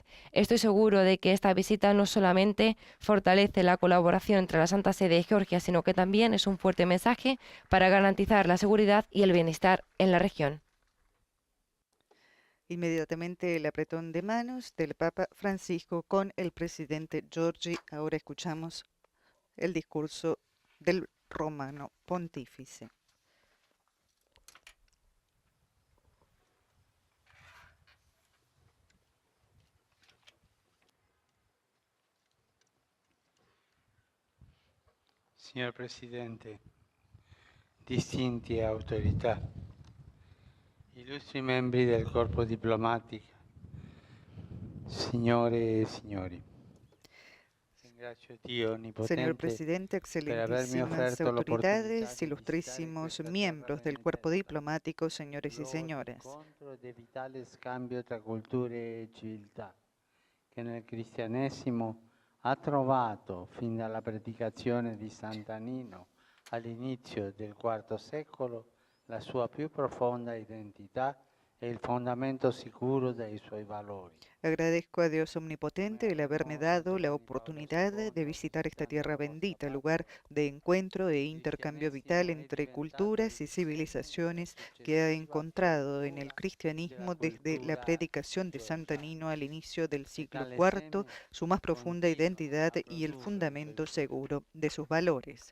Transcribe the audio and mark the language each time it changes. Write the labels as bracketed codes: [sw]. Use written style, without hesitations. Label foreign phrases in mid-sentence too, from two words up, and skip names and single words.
[es] Estoy seguro de que esta visita no solamente fortalece la colaboración entre la Santa Sede y Georgia, sino que también es un fuerte mensaje para garantizar la seguridad y el bienestar en la región. Inmediatamente el apretón de manos del Papa Francisco con el presidente Giorgi. Ahora escuchamos el discurso del romano pontífice. [it] Signor Presidente, distinti autorità, illustri membri del corpo diplomatico, signore e signori, ringrazio Dio [es] Señor [it] Onnipotente [es] presidente, [it] per avermi [es] excelentísimas [it] offerto l'opportunità [es] autoridades, [it] di [es] ilustrísimos [it] visitare questa [es] miembros del [it] terra [es] cuerpo [it] benedetta, [es] diplomático, señores y [it] luogo di [es] señoras. [it] incontro e di vitale scambio tra culture e civiltà, che nel cristianesimo ha trovato, fin dalla predicazione di Sant'Anino all'inizio del IV secolo, la sua più profonda identità e il fondamento sicuro dei suoi valori. [es] Agradezco a Dios omnipotente el haberme dado la oportunidad de visitar esta tierra bendita, lugar de encuentro e intercambio vital entre culturas y civilizaciones que ha encontrado en el cristianismo desde la predicación de Sant'Anino al inicio del siglo IV, su más profunda identidad y el fundamento seguro de sus valores.